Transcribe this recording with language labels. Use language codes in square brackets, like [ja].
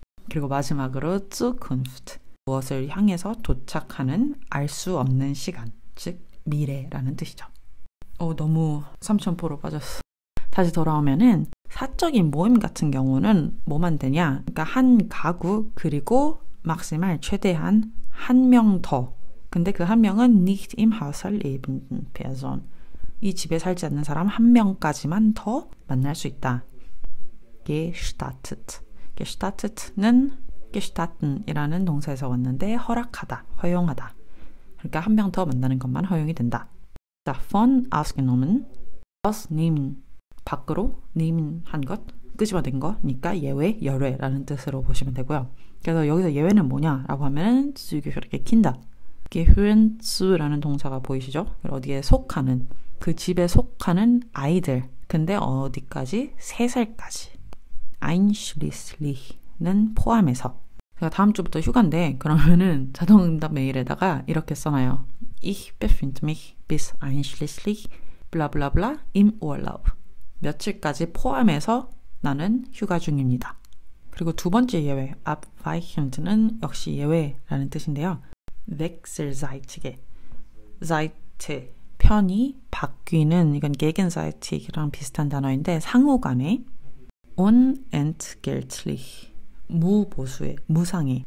[ko] 그리고 마지막으로 Zukunft, 무엇을 향해서 도착하는 알 수 없는 시간, 즉 미래라는 뜻이죠. 너무 삼천포로 빠졌어. 다시 돌아오면은 사적인 모임 같은 경우는 뭐만 되냐? 그러니까 한 가구 그리고 막시말 최대한 한 명 더. 근데 그 한 명은 [de] nicht im Haushalt lebenden Person. [ko] 이 집에 살지 않는 사람 한 명까지만 더 만날 수 있다. [de] Gestattet. [ko] Gestattet는 Gestatten 이라는 동사에서 왔는데 허락하다, 허용하다. 그러니까 한 명 더 만나는 것만 허용이 된다. [de] Davon ausgenommen, [ko] ausnehmen, 밖으로, nehmen 한 것, 끄집어낸 거니까 예외, 열외라는 뜻으로 보시면 되고요. 그래서 여기서 예외는 뭐냐라고 하면 [de] zugehörige Kinder, [ko] gehören zu라는 동사가 보이시죠? 어디에 속하는, 그 집에 속하는 아이들. 근데 어디까지? 3살까지. einschließlich는 포함해서. 제가 다음 주부터 휴가인데 그러면은 자동응답 메일에다가 이렇게 써놔요. [de] Ich befinde mich bis einschließlich 블라블라블라 im Urlaub. [ko] 며칠까지 포함해서 나는 휴가 중입니다. 그리고 두 번째 예외, abweichend는 역시 예외라는 뜻인데요. wechselseitige, Seite, 편이 바뀌는, 이건 gegenseitig랑 비슷한 단어인데 상호간에 unentgeltlich, 무보수의, 무상의.